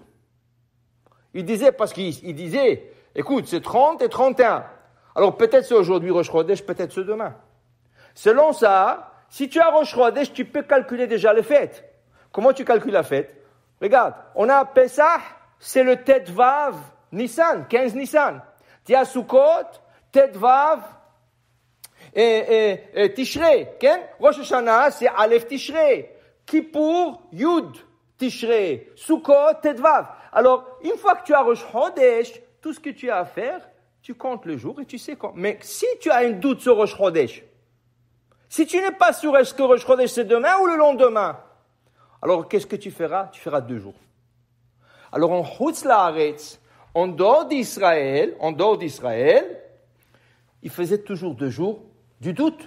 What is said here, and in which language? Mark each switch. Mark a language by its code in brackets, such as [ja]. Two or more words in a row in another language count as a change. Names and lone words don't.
[fr] Il disait, parce qu'il disait, écoute, c'est 30 et 31. Alors peut-être c'est aujourd'hui Rosh Chodesh, peut-être c'est demain. Selon ça, si tu as Rosh Chodesh, tu peux calculer déjà les fêtes. Comment tu calcules la fête? Regarde, on a Pesach, c'est le [he] ט"ו ניסן, [fr] 15 Nissan. Tu as Sukkot, [he] ט"ו תשרי. [fr] Rosh Hashanah, c'est [he] א' תשרי. [fr] Kippour, [he] י' תשרי. [fr] Sukkot, Tetvav. Alors, une fois que tu as Rosh Chodesh, tout ce que tu as à faire, tu comptes le jour et tu sais quand. Mais si tu as un doute sur Rosh Chodesh, si tu n'es pas sûr est-ce que Rosh Chodesh c'est demain ou le lendemain, alors qu'est-ce que tu feras? Tu feras 2 jours. Alors en [he] חוץ לארץ, [fr] en dehors d'Israël, il faisait toujours 2 jours du doute.